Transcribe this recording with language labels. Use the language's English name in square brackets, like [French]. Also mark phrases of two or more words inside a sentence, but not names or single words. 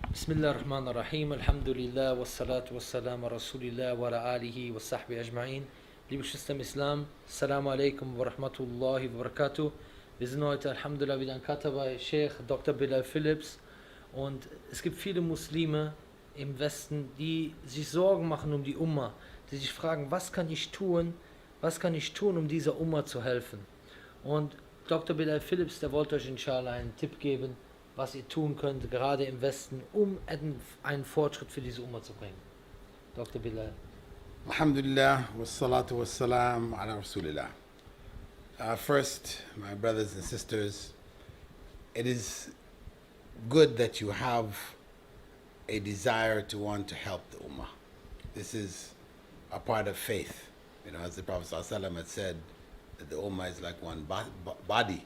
[Arabic] بسم الله الرحمن الرحيم الحمد لله والصلاة والسلام على رسول الله وعلى آله وصحبه أجمعين. [German] Liebe Geschwister im Islam, [Arabic] السلام عليكم ورحمة الله وبركاته. [German] Wir sind heute Alhamdulillah wieder in Qatar bei Sheikh Dr. Bilal Phillips und es gibt viele Muslime im Westen, die sich Sorgen machen um die Umma, die sich fragen, was kann ich tun, um dieser Umma zu helfen. Und Dr. Bilal Phillips, der wollte euch inshallah einen Tipp geben, was ihr tun könnt, gerade im Westen, um einen Fortschritt für diese Umma zu bringen. Dr. Bilal. [Arabic] الحمد لله، والصلاة والسلام على رسول الله. [English] First, my brothers and sisters, it is good that you have a desire to want to help the Ummah. This is a part of faith. You know, as the Prophet ﷺ had said, that the Ummah is like one body.